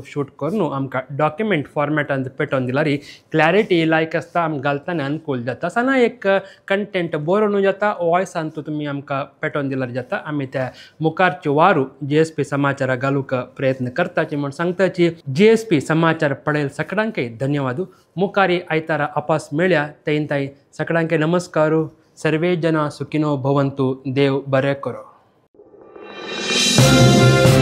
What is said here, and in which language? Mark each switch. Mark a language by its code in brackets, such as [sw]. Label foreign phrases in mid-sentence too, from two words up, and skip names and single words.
[kok] शूट करून आमकां [en] document formatांत [kok] पेटोवन दिला री क्लॅरिटी लायक आसता आमकां घालतना अनुकूल जाता सना एक कंटेंट बरोवनू जाता वॉयसांतू तुमी आमकां पेटोवन दिल्यार जाता आमी त्या मुखारच्यो वारू GSP समाचार घालूंक प्रयत्न करताची म्हण सांगताची GSP समाचार पळयल सगळ्यांकय धन्यवाद मुखारी आयतारा आपास मेळया तेन ताई सगळ्यांकय नमस्कारू [sa] सर्वे जना सुखिनो भवंतु [kok] देव बरें करो.